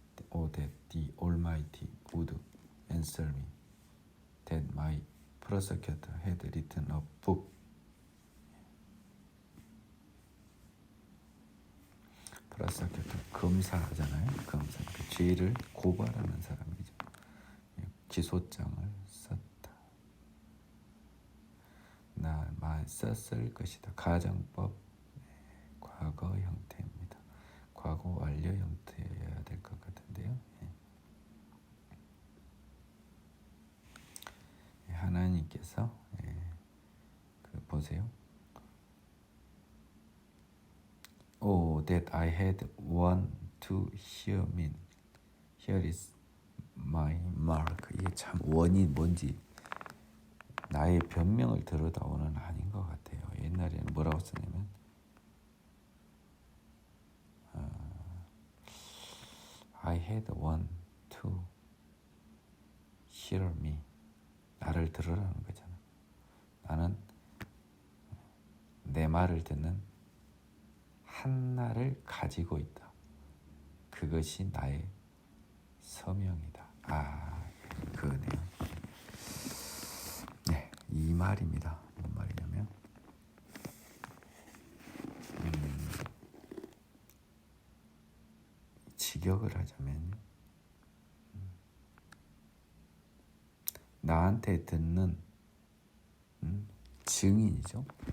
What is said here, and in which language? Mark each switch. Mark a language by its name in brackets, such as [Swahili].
[English] Oh, that the Almighty would answer me. That my prosecutor had written a book. [Korean] 프로세큐터 검사하잖아요. 검사 그 죄를 고발하는 사람이죠. 기소장을 썼다. 나만 썼을 것이다. 가정법 과거 형태입니다. 과거 완료 형태여야 될 것 같은데요. 하나님께서 보세요. [English] Oh, that I had one to hear me. Here is my mark. [Korean] 이게 참 원이 뭔지 나의 변명을 들어다오는 아닌 것 같아요. 옛날에는 뭐라고 쓰냐면 [English] I had one to hear me. [Korean] 나를 들으라는 거잖아. 나는 내 말을 듣는 한나를 가지고 있다. 그것이 나의 서명이다. 그거네요. 네, 이 말입니다. 뭔 말이냐면 직역을 하자면 나한테 듣는 증인이죠.